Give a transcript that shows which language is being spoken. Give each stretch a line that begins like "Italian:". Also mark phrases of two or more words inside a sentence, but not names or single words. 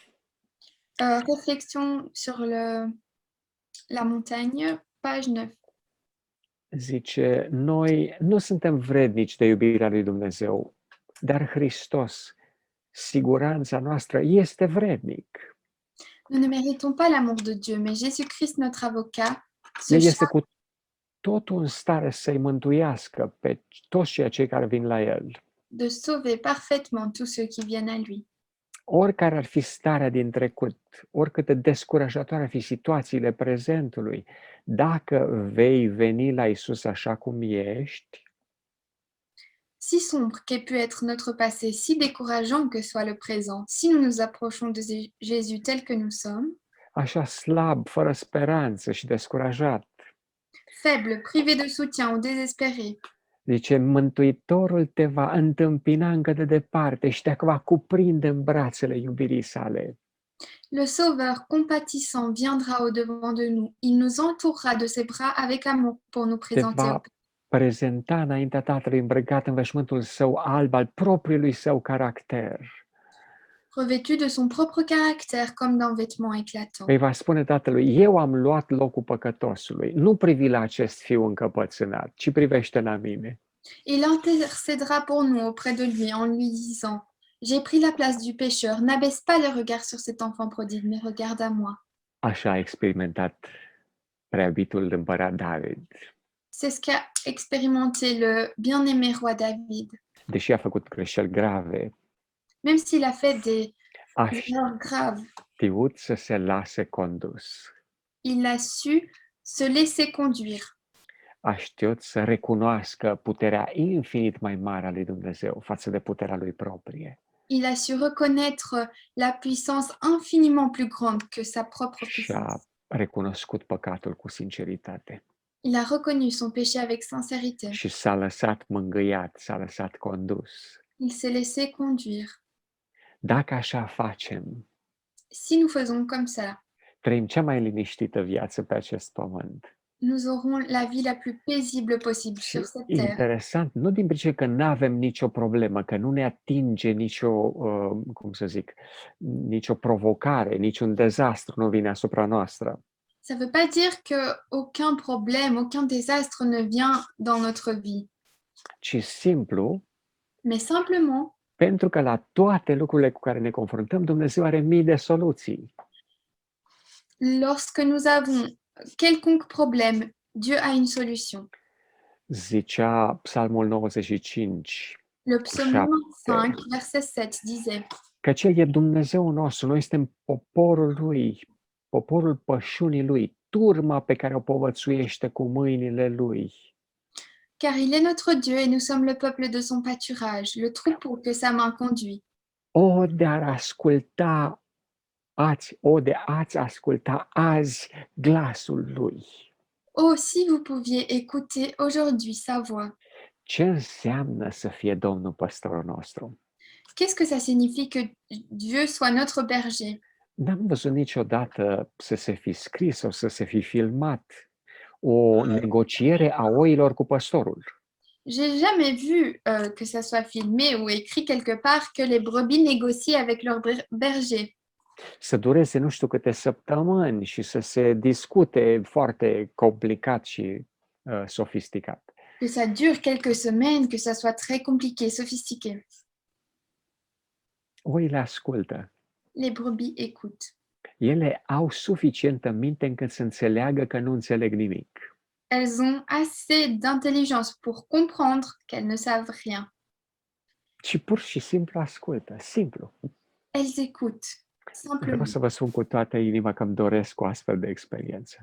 French: Réflexion sur la montagne, page 9.
Romanian: Zice, noi nu suntem vrednici de iubirea lui Dumnezeu, dar Hristos, siguranța noastră, este vrednic.
French: Nous ne méritons pas l'amour de Dieu, mais Jésus-Christ, notre avocat, se
Romanian: El este
French: charge
Romanian: cu totul în stare să-i mântuiască pe toți cei care vin la El.
French: de sauver parfaitement tous ceux qui viennent à lui.
Romanian: Oricare ar fi starea din trecut, oricât de descurajatoare ar fi situațiile prezentului, dacă vei veni la Isus așa cum ești,
French: Si sombre qu'ait pu être notre passé, si décourageant que soit le présent, si nous nous approchons de Jésus tel que nous sommes,
Romanian: așa slab, fără speranță și descurajat,
French: faible, privé de soutien ou désespéré,
Romanian: zice, Mântuitorul te va întâmpina încă de departe și te va cuprinde în brațele iubirii sale.
French: le Sauveur compatissant viendra au-devant de nous. Il nous entourera de ses bras avec amour pour nous
Romanian: Te
French: présenter
Romanian: va prezenta înaintea Tatălui îmbrăcat în veșmântul său alb al propriului său caracter.
French: revêtu de son propre caractère comme d'un vêtement éclatant.
Romanian: Îi va spune Tatălui, eu am luat locul păcătosului, nu privi la acest fiu încăpățânat, ci privește la mine.
French: Il intercédera pour nous auprès de lui en lui disant: J'ai pris la place du pécheur, n'abaisse pas le regard sur cet enfant prodigue, mais regarde à moi.
Romanian: Așa a experimentat preabitul împărat David.
French: C'est ce qu'a expérimenté le bien-aimé roi David.
Romanian: Deși a făcut greșeli grave,
French: Même s'il a fait des
Romanian: a
French: erreurs graves,
Romanian: știut să se lase condus.
French: il a su se laisser conduire.
Romanian: A știut să recunoască puterea infinit mai mare a lui Dumnezeu față de puterea lui proprie.
French: Il a su reconnaître la puissance infiniment plus grande que sa propre
Romanian: Și
French: puissance.
Romanian: a recunoscut păcatul cu sinceritate.
French: Il a reconnu son péché avec sincérité.
Romanian: Și s-a lăsat mângâiat, s-a lăsat condus.
French: Il s'est laissé conduire.
Romanian: Dacă așa facem,
French: Si nous faisons comme ça,
Romanian: trăim cea mai liniștită viață pe acest pământ.
French: nous aurons la vie la plus paisible possible
Romanian: Și
French: sur cette terre.
Romanian: interesant, nu din pricina că nu avem nicio problemă, că nu ne atinge nicio, nicio provocare, niciun dezastru nu vine asupra noastră,
French: Ça ne veut pas dire qu'aucun problème, aucun désastre ne vient dans notre vie,
Romanian: ci simplu
French: mais simplement
Romanian: pentru că la toate lucrurile cu care ne confruntăm, Dumnezeu are mii de soluții.
French: lorsque nous avons quelconque problème, Dieu a une solution.
Romanian: Zicea Psalmul 95,
French: Le psaume 95, verset 7 disait:
Romanian: că El e Dumnezeu nostru, noi suntem poporul Lui, poporul pășunii lui, turma pe care o povățuiește cu mâinile lui.
French: Car il est notre Dieu et nous sommes le peuple de son pâturage, le troupeau que sa main conduit.
Romanian: De ați asculta azi glasul lui.
French: Oh, si vous pouviez écouter aujourd'hui sa voix.
Romanian: Ce înseamnă să fie Domnul păstorul nostru?
French: Qu'est-ce que ça signifie que Dieu soit notre berger?
Romanian: N-am văzut niciodată să se fi scris sau să se fi filmat o negociere a oilor cu păstorul.
French: J'ai jamais vu que ça soit filmé ou écrit quelque part que les brebis négocient avec leur berger.
Romanian: Să dureze nu știu câte săptămâni și să se discute foarte complicat și sofisticat.
French: Que ça dure quelques semaines, que ça soit très compliqué, sophistiqué.
Romanian: Oile ascultă.
French: Les brebis écoutent.
Romanian: Ele au suficientă minte încât să înțeleagă că nu înțeleg nimic.
French: Elles ont assez d'intelligence pour comprendre qu'elles ne savent rien.
Romanian: Și pur și simplu ascultă, simplu.
French: Elles écoutent,
Romanian: Vreau
French: simplement.
Romanian: să vă spun cu toată inima că îmi doresc o astfel de experiență.